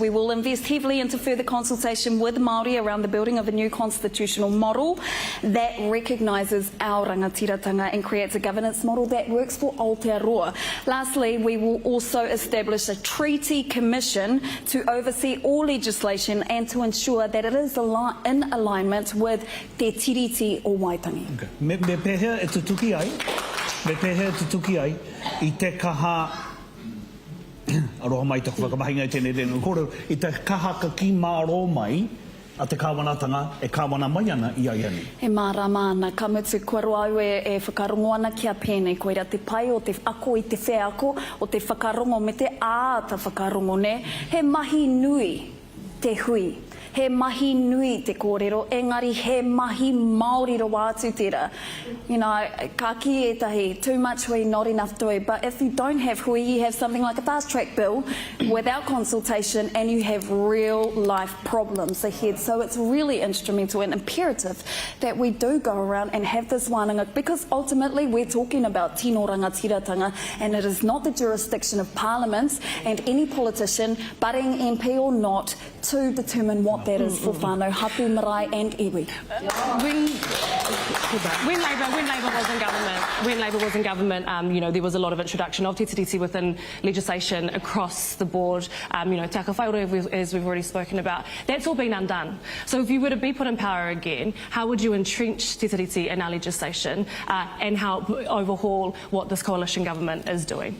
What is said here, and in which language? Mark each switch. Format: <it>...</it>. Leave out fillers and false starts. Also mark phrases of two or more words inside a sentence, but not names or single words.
<en>We will invest heavily into further consultation with Māori around the building of a new constitutional model that recognises our rangatiratanga and creates a governance model that works for Aotearoa. Lastly, we will also establish a treaty commission to oversee all legislation and to ensure that it is in alignment with Te Tiriti o Waitangi. Okay.</en> <mi>Me pehea e te tuki ai, i te kaha, aroha mai te whakamahinga i tēnei renu kōrero, i te kaha ka ki māro mai, a te kāwanatanga e kāwana mai ana i ai ane. E mārama ana, ka mutu koro au e whakarongo ana kia Peeni, koira te pai o te ako i te wheako, o te whakarongo me te āta whakarongo ne, he mahi nui te hui. He mahi nui te kōrero, engari he mahi Māori ro wātu tera.</mi> <en>You know,</en> <mi>ka ki etahi,</mi> <en>too much hui, not enough tui. But if you don't have hui, you have something like a fast track bill without consultation and you have real life problems ahead. So it's really instrumental and imperative that we do go around and have this wānanga, because ultimately we're talking about</en> <mi>tino rangatiratanga,</mi> <en>and it is not the jurisdiction of parliaments and any politician, budding MP or not, to determine what that is for</en> <mi>whānau, hapu, marae</mi> <en>and iwi. When Labour was in government, you know, there was a lot of introduction of Te Tiriti within legislation across the board. You know,</en> <mi>taka whaore,</mi> <en>as we've already spoken about, that's all been undone. So if you were to be put in power again, how would you entrench Te Tiriti in our legislation and help overhaul what this coalition government is doing?</en>